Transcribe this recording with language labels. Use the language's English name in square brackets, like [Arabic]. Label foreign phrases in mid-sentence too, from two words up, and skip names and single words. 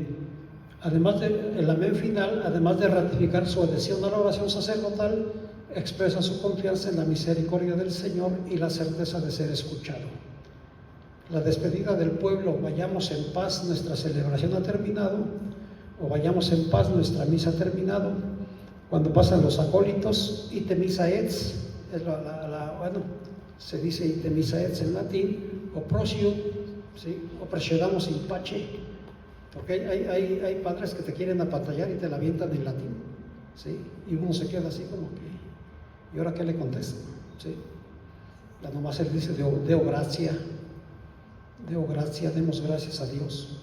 [Spanish] Además del amén final, además de ratificar su adhesión a la oración sacerdotal, expresa su confianza en la misericordia del Señor y la certeza de ser escuchado. La despedida del pueblo, vayamos en paz, nuestra celebración ha terminado, o vayamos en paz, nuestra misa ha terminado. Cuando pasan los acólitos, [Latin] ite missa etz, [Spanish] es bueno, se dice [Latin] ite missa etz [Spanish] en latín, o prosio, ¿sí? [Latin] O procedamos in pace, [Spanish] porque hay padres que te quieren apantallar y te la avientan en latín, ¿sí? Y uno se queda así como que, ¿y ahora qué le contesta? ¿Sí? Ya nomás él dice, [Latin] Deo gracia, [Spanish] demos gracias a Dios.